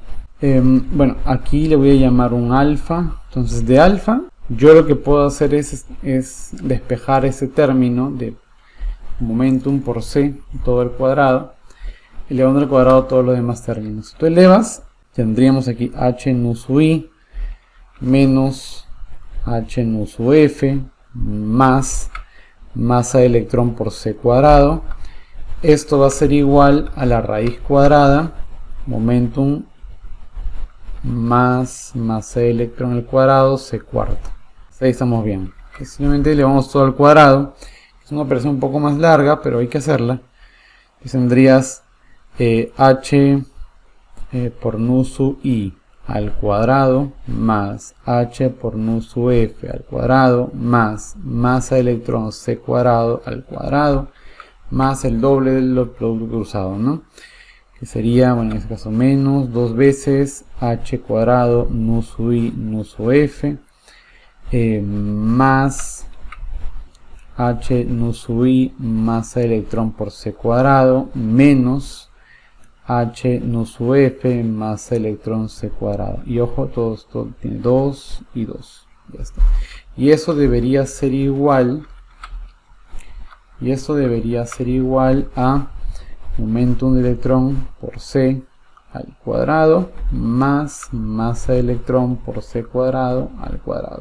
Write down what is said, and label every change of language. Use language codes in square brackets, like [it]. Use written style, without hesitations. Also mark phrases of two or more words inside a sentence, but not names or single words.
[es] Aquí le voy a llamar un alfa. Entonces de alfa yo lo que puedo hacer es despejar ese término de momentum por c todo el cuadrado, elevando al cuadrado todos los demás términos. Si tú elevas, tendríamos aquí h nu sub i menos h nu sub f más masa de electrón por c cuadrado. Esto va a ser igual a la raíz cuadrada momentum más masa de electrón al cuadrado c cuarta. Ahí estamos bien. Simplemente elevamos todo al cuadrado. Es una operación un poco más larga, pero hay que hacerla. Y tendrías h por nu sub i al cuadrado más h por nu sub f al cuadrado más masa de electrón c cuadrado al cuadrado más el doble del producto cruzado, ¿no? Que sería, bueno, en este caso menos 2 veces h cuadrado nu sub i nu sub f más h nu sub i masa de electrón por c cuadrado menos h nu sub f masa de electrón c cuadrado. Y ojo, todo esto tiene 2 y 2. Ya está. Y eso debería ser igual Y eso debería ser igual a momentum de electrón por c al cuadrado más masa de electrón por c cuadrado al cuadrado.